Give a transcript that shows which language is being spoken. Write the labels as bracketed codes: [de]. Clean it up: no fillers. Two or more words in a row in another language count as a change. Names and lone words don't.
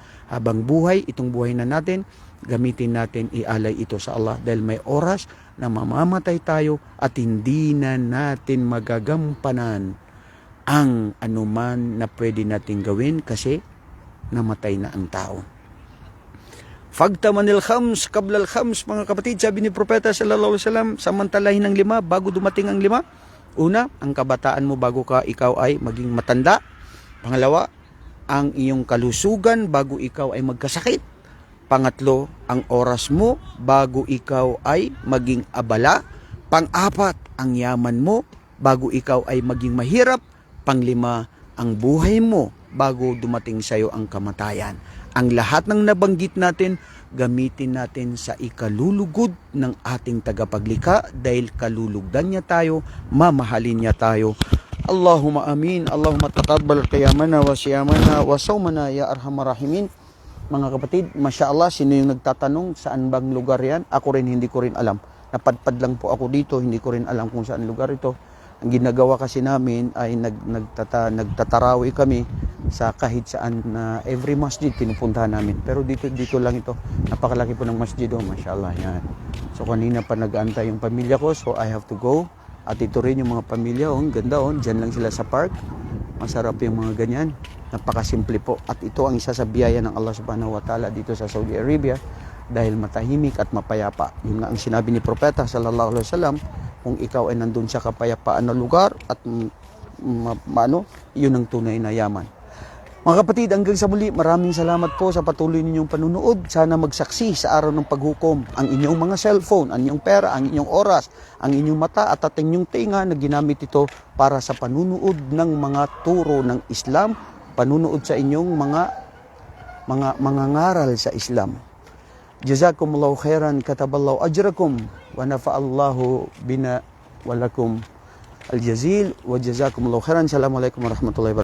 [tl] Habang buhay, itong buhay na natin, gamitin natin, ialay ito sa Allah dahil may oras na mamamatay tayo at hindi na natin magagampanan ang anuman na pwede natin gawin kasi namatay na ang tao. [ar] فاغتنم خمسا قبل خمس, [tl] mga kapatid, sabi ni Propeta [ar] صلى الله عليه وسلم, [tl] samantalahin ng 5 bago dumating ang 5. Una, ang kabataan mo bago ikaw ay maging matanda. Pangalawa, ang iyong kalusugan bago ikaw ay magkasakit. Pangatlo, ang oras mo bago ikaw ay maging abala. Pang-apat, ang yaman mo bago ikaw ay maging mahirap. Panglima, ang buhay mo bago dumating sa iyo ang kamatayan. Ang lahat ng nabanggit natin, gamitin natin sa ikalulugod ng ating tagapaglikha dahil kalulugdan niya tayo, mamahalin niya tayo. [ar] اللهم آمين. اللهم تقبل قيامنا وصيامنا وصومنا يا أرحم الراحمين. [tl] Mga kapatid, [ar] ما شاء الله, [tl] sino yung nagtatanong saan bang lugar yan? Ako rin, hindi ko rin alam. Napadpad lang po ako dito, hindi ko rin alam kung saan lugar ito. Ang ginagawa kasi namin ay nagtatarawi kami sa kahit saan na every masjid pinupuntahan namin. Pero dito lang ito. Napakalaki po ng masjid, oh, [ar] ما شاء الله, [tl] yan. So kanina pa nag-aantay yung pamilya ko, [en] so I have to go. [tl] At ito rin yung mga pamilya, oh, ganda, oh, dyan lang sila sa park. Masarap yung mga ganyan. Napakasimple po. At ito ang isa sa biyaya ng Allah [ar] سبحانه وتعالى [tl] dito sa Saudi Arabia dahil matahimik at mapayapa. Yun nga ang sinabi ni Propeta [ar] صلى الله عليه وسلم, [tl] kung ikaw ay nandun sa kapayapaan na lugar at yun ang tunay na yaman. Mga kapatid, hanggang sa muli, maraming salamat po sa patuloy ninyong panunood. Sana magsaksi sa araw ng paghukom ang inyong mga cellphone, ang inyong pera, ang inyong oras, ang inyong mata at ang inyong tinga na ginamit ito para sa panunood ng mga turo ng Islam, panunood sa inyong mga ngaral sa Islam. [ar] جزاكم الله خيرا، كتب الله أجركم، ونفع الله بنا وبكم الجزيل، وجزاكم الله خيرا. السلام عليكم ورحمة الله وبركاته.